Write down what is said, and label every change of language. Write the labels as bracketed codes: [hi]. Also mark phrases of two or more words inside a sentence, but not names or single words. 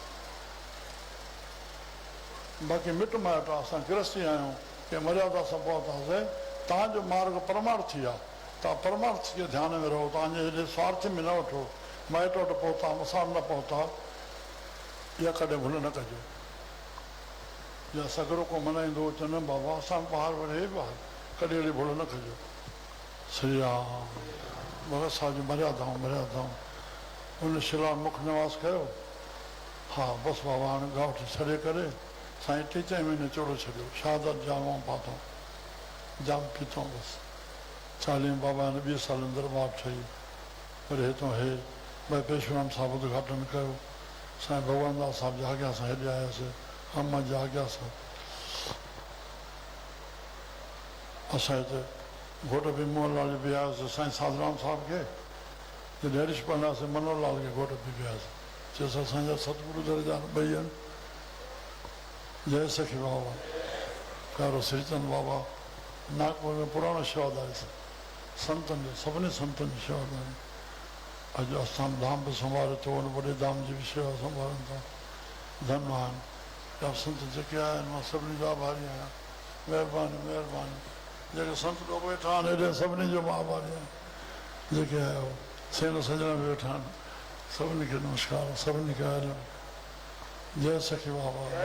[sd] बाक़ी मिट माइट असां गृहस्थी आहियूं के मर्यादा सां पहुतासीं तव्हांजो मार्ग परमार्थ थी आहे तव्हां परमार्थ खे ध्यान में रहो तव्हांजे हेॾे स्वार्थ में न वठो माइट वटि पहुता मूंसां न पहुता इहा कॾहिं भुल न कजो या सॻिड़ो को मल्हाईंदो चवंदो बाबा असां ॿार वरी हे ॿार कॾहिं अहिड़ी भुल न कजो श्री राम भगत साहिब जी मर्यादाऊं उन शिला मुख निवास कयो हा बसि बाबा हाणे गांव छॾे करे साईं 3 महीने चोड़ो छॾियो शहादत जामूं पातऊं जाम पीतऊं बसि 40 बाबा ने 20 साल दरबार ठही वरी हितां हे भई पेशराम साहिबु उद्घाटन कयो साईं भगवान दास साहिब जे आॻियां सां हेॾे आयासीं अम्मा जे आॻियां सां असां हिते घोट बि मोहनलाल बि वियासीं साईं साधराम साहिब खे जॾहिं हरीश पढ़ंदासीं मनोहरलाल खे घोट बि वियासीं चयोसीं असांजा सतगुरु दरजा ॿई आहिनि जय सखी बाबा प्यारो श्रीचंद बाबा नागपुर में पुराणो शेवादारी संतनि जो सभिनी संतनि जी शेवादारी अॼु असां धाम बि संभाले थो वॾे धाम जी बि शेवा संभालनि था धनवान ॿिया संत जेके आया आहिनि मां सभिनी जो आभारी आहियां महिरबानी जेके संत लोग वेठा आहिनि हेॾे सभिनी जो मां आभारी आहियां जेके आयो सेन सजण में वेठा आहिनि सभिनी खे नमस्कार सभिनी खे आयल जय सखी बाबा